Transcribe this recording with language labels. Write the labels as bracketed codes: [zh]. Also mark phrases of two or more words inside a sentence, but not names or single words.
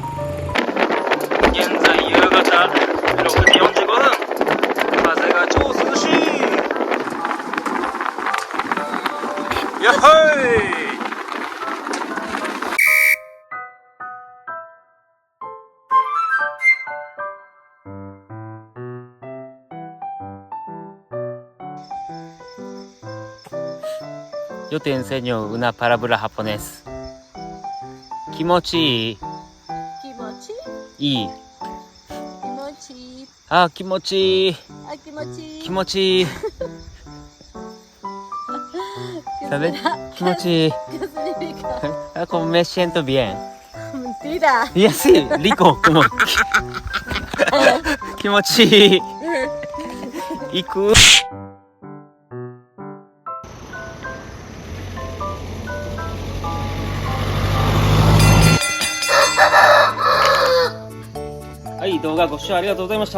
[ja] 現在夕方6時45分、風が超涼しい。 [es] やっほい。Yo te enseño una palabra japonés. [ja] 気持ちいい。気持ちいい。気持ちいい。あ、気持ちいい。あ、気持ちいい。気持ちいい。¿Sabes? 気持ちいい。 [es] ¿Qué significa? Ah, como me siento bien. Mentira. Y así, rico, como. [ja] 気持ちいい。行く。はい、動画ご視聴ありがとうございました。